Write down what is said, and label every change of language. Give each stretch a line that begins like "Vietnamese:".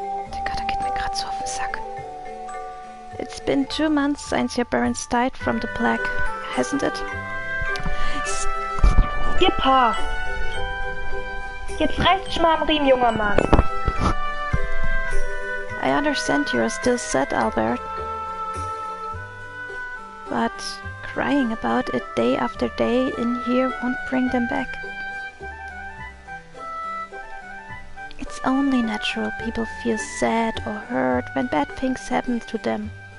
German: Der Kater geht mir gerade so auf den Sack.
English: It's been 2 months since your parents died from the plague, hasn't it? Skipper!
German: Jetzt reißt dich mal am Riemen, junger Mann.
English: I understand you're still sad, Albert. But crying about it day after day in here won't bring them back. It's only natural people feel sad or hurt when bad things happen to them.